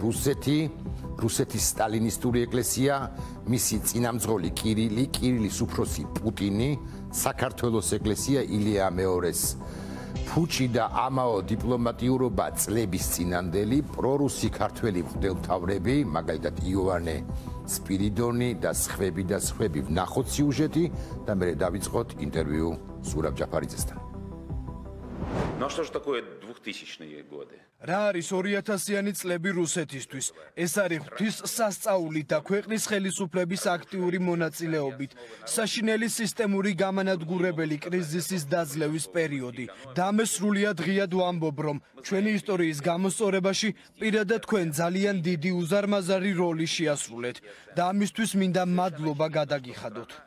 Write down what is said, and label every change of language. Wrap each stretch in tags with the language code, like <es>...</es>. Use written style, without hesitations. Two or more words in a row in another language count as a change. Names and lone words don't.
<ka>რუსეთის სტალინისტური ეკლესია, მისი წინამძღოლი კირილის უფროსი პუტინი, საქართველოს ეკლესია ილია მეორის ფუჭი და ამაო დიპლომატიურობა წლების წინანდელი პრორუსი ქართველი მღვდელმთავრები, მაგალითად იოანე სპირიდონი და სხვები ვნახოთ სიუჟეტი და მე დავიწყოთ ინტერვიუ ზურაბ ჯაფარიძესთან.</ka> <ru>Ну что же такое 2000-е годы?</ru> <ka>რა არის 2000-იანი წლები რუსეთისთვის? ეს არის ღვთის სასწაული და ქვეყნის ხელისუფლების აქტიური მონაწილეობით საშინელი სისტემური გამანადგურებელი კრიზისის დაძლევის პერიოდი. დამესრულია დღიად ვამბობ, რომ ჩვენი ისტორიის გამოსწორებაში პირადად თქვენ ძალიან დიდი უზარმაზარი როლი შეასრულეთ და ამისთვის მინდა მადლობა გადაგიხადოთ.</ka>